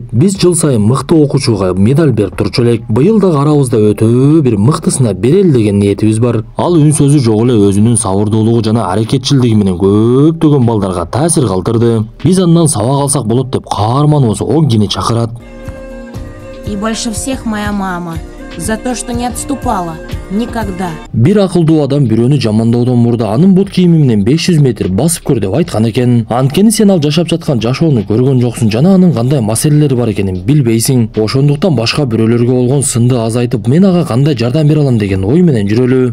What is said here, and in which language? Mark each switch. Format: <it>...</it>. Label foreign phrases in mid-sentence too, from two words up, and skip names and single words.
<ky>Биз жыл сайын мыкты окуучуга медаль берип турчу элек. Быйыл дагы арабызда өтө бир мыктысына берели деген ниетибиз бар. Ал үн сөзү жок эле өзүнүн сабырдуулугу жана аракетчилдиги менен көптөгөн балдарга таасир калтырды. Биз андан сабак алсак болот деп каарманыбыз Огини чакырат.</ky> <ru>И больше всех моя мама. За то, что не отступала. Никогда.</ru> <ky>Бир акылдуу адам бирөөнү жамандоодон мурда анын бут кийими менен 500 метр басып көр деп айткан экен. Анткени сен ал жашап жаткан жашоону көргөн жоксуң жана анын кандай маселелери бар экенин билбейсиң. Ошондуктан башка бирөөлөргө болгон сынды азайтып, мен ага кандай жардам бере алам деген ой менен жүрөлү.</ky>